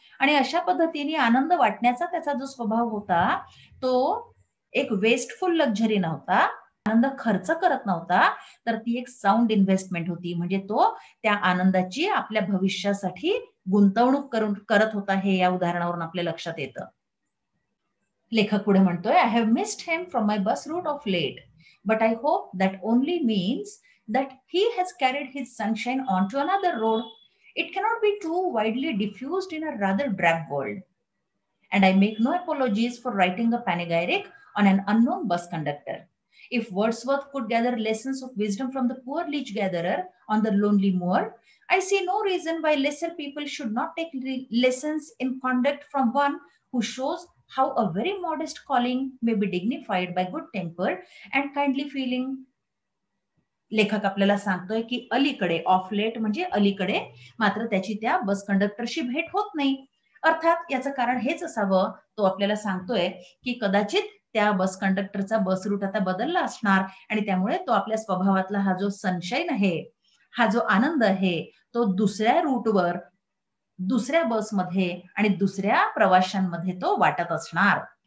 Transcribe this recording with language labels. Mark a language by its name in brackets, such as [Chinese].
[Marathi] आणि अशा पद्धतीने आनंद वाटण्याचा त्याचा जो स्वभाव होता, तो एक वेस्टफुल लक्झरी नव्हता, आनंद खर्च करत नव्हता, तर ती एक साऊंड इन्व्हेस्टमेंट होती. म्हणजे तो त्या आनंदाची आपल्या भविष्यासाठी गुंतवणूक करत होता, हे या उदाहरणावरून आपल्या लक्षात येतं. लेखक पुढे म्हणतोय, [English] I have missed him from my bus route of late, but I hope that only means that he has carried his sunshine on to another road. It cannot be too widely diffused in a rather drab world. And I make no apologies for writing a panegyric on an unknown bus conductor. If Wordsworth could gather lessons of wisdom from the poor leech gatherer on the lonely moor, I see no reason why lesser people should not take lessons in conduct from one who shows how a very modest calling may be dignified by good temper and kindly feeling. [Marathi] लेखक आपल्याला सांगतोय की अलीकडे, of late म्हणजे अलीकडे, मात्र त्याची त्या बस कंडक्टरशी भेट होत नाही. अर्थात याचं कारण हेच असावं, तो आपल्याला सांगतोय की कदाचित त्या बस कंडक्टरचा बस रूट आता बदलला असणार, आणि त्यामुळे तो आपल्या स्वभावातला हा जो सनशाईन आहे, हा जो आनंद आहे, तो दुसऱ्या रूटवर, दुसऱ्या बसमध्ये आणि दुसऱ्या प्रवाशांमध्ये तो वाटत असणार.